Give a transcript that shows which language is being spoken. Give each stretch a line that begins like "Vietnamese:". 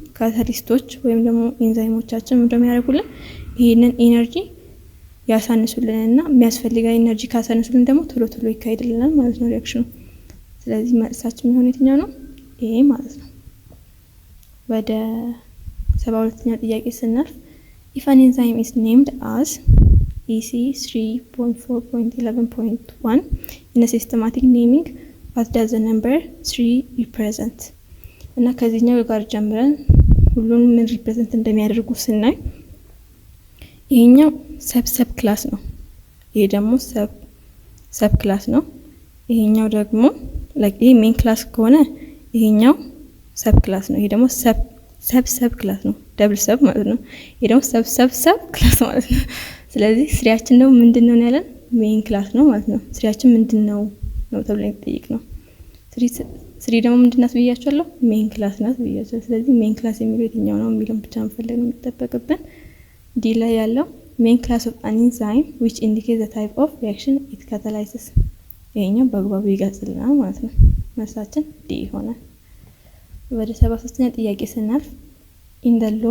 Amharic: ካታሊስቶች ወይም ደግሞ ኤንዛይሞቻችን ምንድነው የሚያደርጉልን? ይሄንን ኢነርጂ ያሳንሱልንና የሚያስፈልገው ኢነርጂ ካሳንሱልን ደግሞ ቶሎ ቶሎ ይካሄድልናል ማለት ነው ሪአክሽኑ። ስለዚህ መልሳችን የሚሆነው የትኛው ነው? ይሄ ማለት ነው። ወደ 72ኛው ጥያቄ ስናልፍ
English: if an enzyme is named as EC 3.4.11.1 in a systematic naming, what does the number 3 represent?
Amharic: እና ከዚህኛው ጋር ጀምረን ሁሉንም ምን ሪፕሬዘንት እንደሚያደርጉ ስናይ ይሄኛው ሰብ ክላስ ነው፣ ይሄ ደግሞ ሰብ ክላስ ነው። ይሄኛው ደግሞ ላይክ ይሄ ሜን ክላስ ከሆነ ይሄኛው ሰብ ክላስ ነው፣ ይሄ ደግሞ ሰብ ክላስ ነው፣ ደብል ሰብ ማለት ነው። ይሄ ደግሞ ሰብ ክላስ ማለት ነው። ስለዚህ ስሪያችን ነው ምንድነው ያለን? ሜን ክላስ ነው ማለት ነው። ስሪያችን ምንድነው ነው ተብሎ የሚጠይቅ ነው። ስሪ ደግሞ ምንድናት ብያችኋለሁ? ሜን ክላስ ናት ብያችኋለሁ። ስለዚህ ሜን ክላስ የሚለው የትኛው ነው የሚለውን ብቻ መፈለግ ነው የሚጠበቅብን። ዲ ላይ ያለው ሜን ክላስ ኦፍ አን ኢንዛይም
English: which indicates the type of reaction it catalyzes
Amharic: ይሄኛው በአግባቡ ይገልጽልናል ማለት ነው። መልሳችን ዲ ይሆናል። ወደ 73ኛ ጥያቄ ስናልፍ in the